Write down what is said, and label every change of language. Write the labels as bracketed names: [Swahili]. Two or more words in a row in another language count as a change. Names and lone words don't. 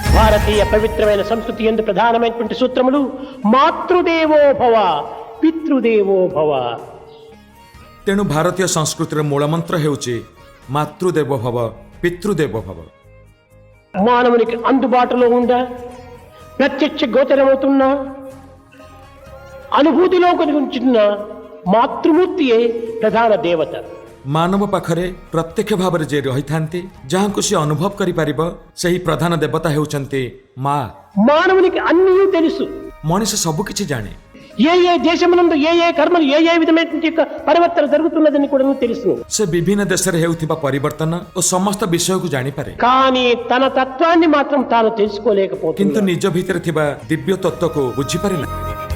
[Telugu] భారతీయ పవిత్రమైన సంస్కృతి యందు ప్రధానమైనటువంటి సూత్రములు [Sanskrit] మాతృదేవో భవ, పితృదేవో భవ. [Odia] ତେଣୁ ଭାରତୀୟ ସଂସ୍କୃତିର ମୂଳମନ୍ତ୍ର ହେଉଛି [Sanskrit] ମାତୃଦେବ ଭବ ପିତୃଦେବ ଭବ. [Telugu] మానవునికి అందుబాటులో ఉండ ప్రత్యక్ష గోచరమవుతున్న అనుభూతిలో కొనుచున్న మాతృమూర్తియే ప్రధాన దేవత. [Odia] ମାନବ ପାଖରେ ପ୍ରତ୍ୟକ୍ଷ ଭାବରେ ଯିଏ ରହିଥାନ୍ତି, ଯାହାଙ୍କୁ ସେ ଅନୁଭବ କରିପାରିବ, ସେହି ପ୍ରଧାନ ଦେବତା ହେଉଛନ୍ତି ମା. [Telugu] మానవునికి అన్నీ తెలుసు. [Odia] ମଣିଷ ସବୁ କିଛି ଜାଣେ. [Telugu] ఏ ఏ దేశమునందు ఏ ఏ కర్మలు ఏ ఏ విధమైనటువంటి యొక్క పరివర్తన జరుగుతున్నదని కూడా తెలుసు. [Odia] ସେ ବିଭିନ୍ନ ଦେଶରେ ହେଉଥିବା ପରିବର୍ତ୍ତନ ଓ ସମସ୍ତ ବିଷୟକୁ ଜାଣିପାରେ, [Telugu] కానీ తన తత్వాన్ని మాత్రం తాను [Odia] କିନ୍ତୁ [Telugu] తెలుసుకోలేకపోతుంది. [Odia] ନିଜ ଭିତରେ ଥିବା ଦିବ୍ୟ ତତ୍ତ୍ୱକୁ ବୁଝିପାରେ ନାହିଁ.